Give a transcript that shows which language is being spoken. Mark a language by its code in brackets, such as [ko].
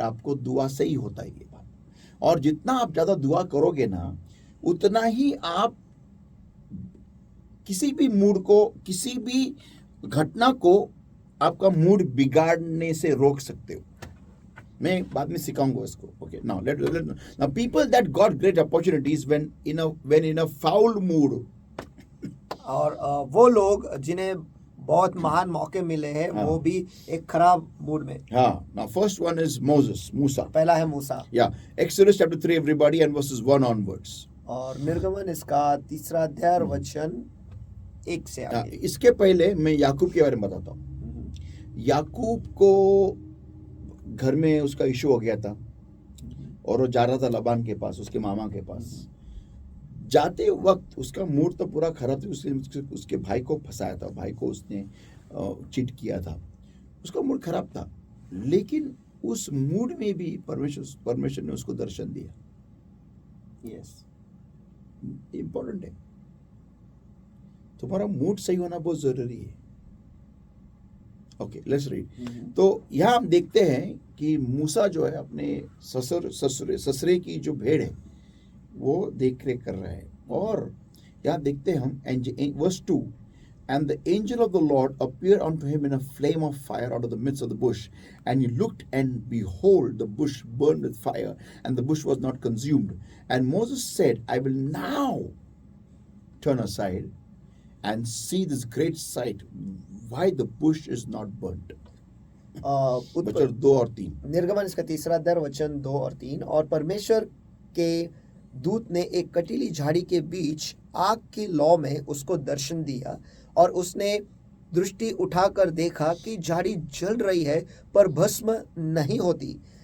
[hi] आपको दुआ से ही होता है ये बात। और जितना आप ज्यादा दुआ करोगे ना, उतना ही आप किसी भी मूड को, किसी भी घटना को आपका मूड बिगाड़ने से रोक सकते हो। मैं बाद में सिखाऊंगा इसको। [en] Okay, now people that got great opportunities when in a foul mood. [hi] और वो लोग जिन्हें बहुत महान मौके मिले हैं, वो भी एक खराब मूड में। [en] हाँ, now first one is Moses, मूसा। [hi] पहला है मूसा। [en] Yeah, Exodus chapter 3 everybody and verses 1 onwards। [hi] और निर्गमन इसका 3 अध्याय वचन 1 से आगे। इसके पहले मैं याकूब के बारे में बताता हूँ। याकूब को घर में उसका इशू हो गया था और वो जा रहा था लबान के पास, उसके मामा के पास। जाते वक्त उसका मूड तो पूरा खराब था, उसके भाई को फंसाया था, भाई को उसने चीट किया था, उसका मूड खराब था। लेकिन उस मूड में भी परमेश्वर ने उसको दर्शन दिया। यस, इंपॉर्टेंट है, तुम्हारा मूड सही होना बहुत जरूरी है। [en] Okay, let's read. [hi] तो यहाँ हम देखते हैं कि मूसा जो है अपने ससुरे की जो भेड़ है वो देख रेख कर रहा है। और यहाँ देखते हैं हम verse 2, [en] And the angel of the Lord appeared unto him in a flame of fire out of the midst of the bush. And he looked, and behold, the bush burned with fire, and the bush was not consumed. And Moses said, I will now turn aside and see this great sight, why the bush is not burnt. [hi] वचन 2 और 3. निर्गमन इसका तीसरा अध्याय वचन 2 और 3। और परमेश्वर के दूत ने एक कटीली झाड़ी के बीच आग की लौ में उसको दर्शन दिया, और उसने दृष्टि उठाकर देखा कि झाड़ी जल रही है पर भस्म नहीं होती।